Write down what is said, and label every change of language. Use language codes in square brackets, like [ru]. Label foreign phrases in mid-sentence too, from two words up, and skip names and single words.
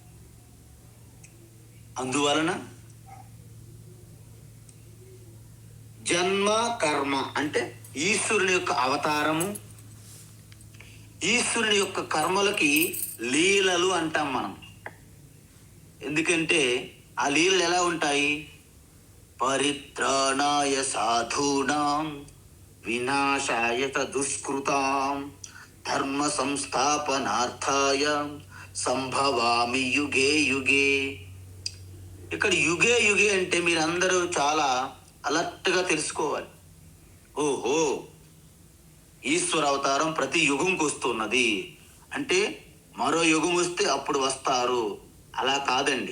[te] అందువలన జన్మ కర్మ అంటే ఈశ్వరుని యొక్క అవతారము, ఈశ్వరుని యొక్క కర్మలకి లీలలు అంటాం మనం. ఎందుకంటే ఆ లీలలు ఎలా ఉంటాయి? [sa] పరిత్రాణాయ సాధూనాం వినాశాయ దుష్కృతాం ధర్మ సంస్థాపనార్థాయ సంభవామి యుగే యుగే. [te] ఇక్కడ [sa] యుగే యుగే [te] అంటే మీరందరూ చాలా అలర్ట్గా తెలుసుకోవాలి. ఓహో, ఈశ్వర అవతారం ప్రతి యుగంకి వస్తున్నది అంటే మరో యుగం వస్తే అప్పుడు వస్తారు, అలా కాదండి.